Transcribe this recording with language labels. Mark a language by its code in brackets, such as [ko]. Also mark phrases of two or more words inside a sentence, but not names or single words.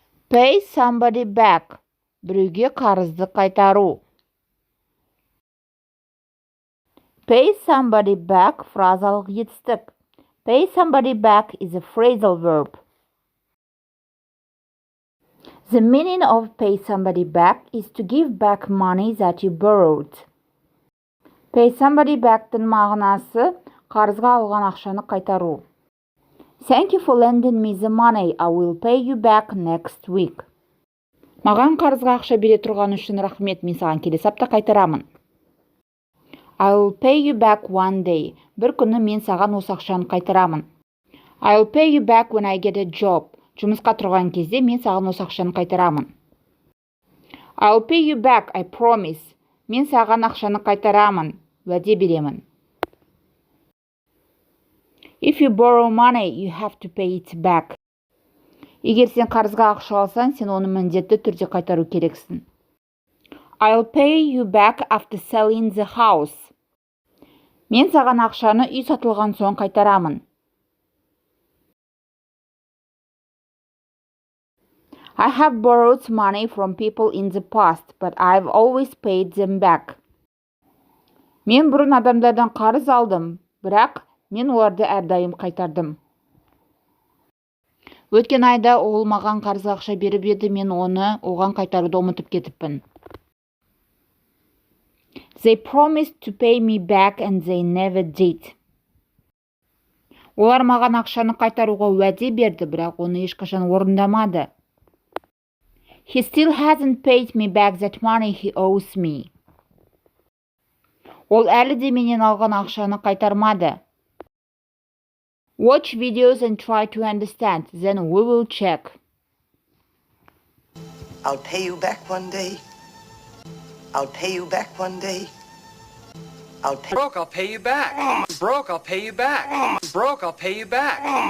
[en] Pay somebody back. [kk] Біреуге қарызды қайтару. [en] Pay somebody back [kk] фразалық етістік. [en] Pay somebody back is a phrasal verb. The meaning of pay somebody back is to give back money that you borrowed. Pay somebody back'тың [kk] мағынасы қарызға алған ақшаны қайтару. [en] Thank you for lending me the money. I will pay you back next week. [kk] Маған қарызға ақша бере тұрған үшін рахмет, мен саған келесі апта қайтарамын. [en] I will pay you back one day. [kk] Бір күні мен саған осы ақшаны қайтарамын. [en] I will pay you back when I get a job. [kk] Жұмысқа тұрған кезде мен саған осы ақшаны қайтарамын. [en] I will pay you back, I promise. [kk] Мен саған ақшаны қайтарамын, уәде беремін. [en] If you borrow money, you have to pay it back. [kk] Егер сен қарызға ақша алсаң, сен оны міндетті түрде қайтару керексің. [en] I'll pay you back after selling the house. [kk] Мен саған ақшаны үй сатылған соң қайтарамын. [en] I have borrowed money from people in the past, but I've always paid them back. [kk] Мен бұрын адамдардан қарыз алдым, бірақ мен оларды әрдайым қайтардым. Өткен айда ол маған қарызға ақша беріп еді, мен оны оған қайтаруды ұмытып кетіппін. [en] They promised to pay me back and they never did. [kk] Олар маған ақшаны қайтаруға уәде берді, бірақ оны ешқашан орындамады. [en] He still hasn't paid me back that money he owes me. [kk] Ол әлі де менен алған ақшаны қайтармады. [en] Watch videos and try to understand, then we will check. I'll pay you back one day. I'll pay you back one day. Broke, I'll pay you back. Broke, I'll pay you back. Broke, I'll pay you back.